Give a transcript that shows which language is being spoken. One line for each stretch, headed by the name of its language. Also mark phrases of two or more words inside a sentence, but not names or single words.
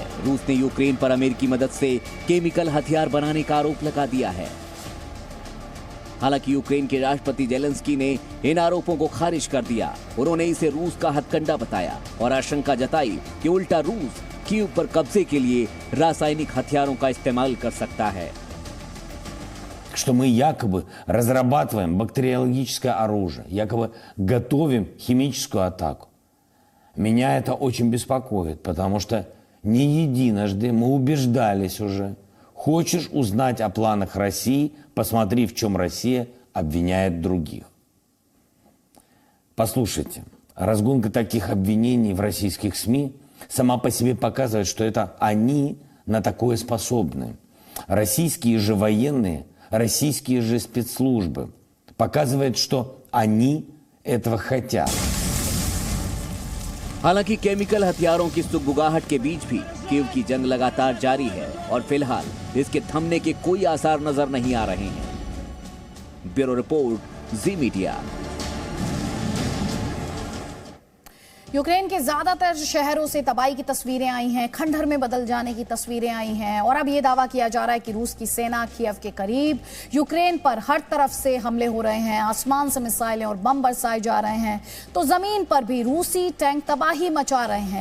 Hindi: रूस ने यूक्रेन पर अमेरिकी मदद से केमिकल हथियार बनाने का आरोप लगा दिया है। हालांकि यूक्रेन के राष्ट्रपति जेलेंस्की ने इन आरोपों को खारिज कर दिया। उन्होंने इसे रूस का हथकंडा बताया और आशंका जताई कि उल्टा रूस कीव पर कब्जे के लिए रासायनिक हथियारों का इस्तेमाल कर सकता है।
Russian: Что мы якобы разрабатываем бактериологическое оружие, якобы готовим химическую атаку. Меня это очень беспокоит, потому что не единожды мы убеждались уже. Хочешь узнать о планах России, посмотри, в чем Россия обвиняет других. Послушайте, разгонка таких обвинений в российских СМИ сама по себе показывает, что это они на такое способны. Российские же военные, российские же спецслужбы показывают, что они этого хотят.
Hindi: हालांकि केमिकल हथियारों की सुगबुगाहट के बीच भी कीव की जंग लगातार जारी है और फिलहाल इसके थमने के कोई आसार नजर नहीं आ रहे हैं।
English: Bureau report, Zee Media.
Hindi: यूक्रेन के ज्यादातर शहरों से तबाही की तस्वीरें आई हैं, खंडहर में बदल जाने की तस्वीरें आई हैं और अब यह दावा किया जा रहा है कि रूस की सेना कीव के करीब, यूक्रेन पर हर तरफ से हमले हो रहे हैं, आसमान से मिसाइलें और बम बरसाए जा रहे हैं, तो जमीन पर भी रूसी टैंक तबाही मचा रहे हैं।